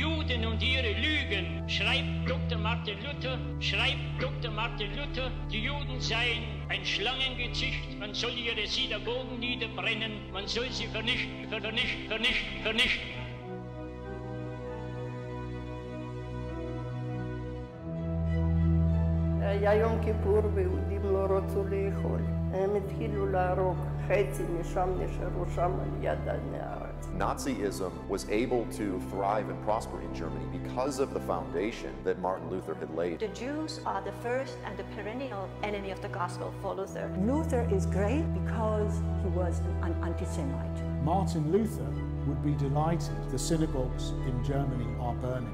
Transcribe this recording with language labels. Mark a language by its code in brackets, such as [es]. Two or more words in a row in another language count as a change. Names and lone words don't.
[de] Sekten und ihre Lügen, schreibt Dr. Martin Luther, die Juden seien ein Schlangengezücht, man soll ihre Synagogen niederbrennen, man soll sie vernichten. [he] היה יום כיפור ויהודים לא רצו לאכול. הם התחילו להרוג, חצי משם נשארו שם על יד הנהר. [en] Nazism was able to thrive and prosper in Germany because of the foundation that Martin Luther had laid. The Jews are the first and the perennial enemy of the gospel for Luther. Luther is great because he was an anti-Semite. Martin Luther would be delighted the synagogues in Germany are burning.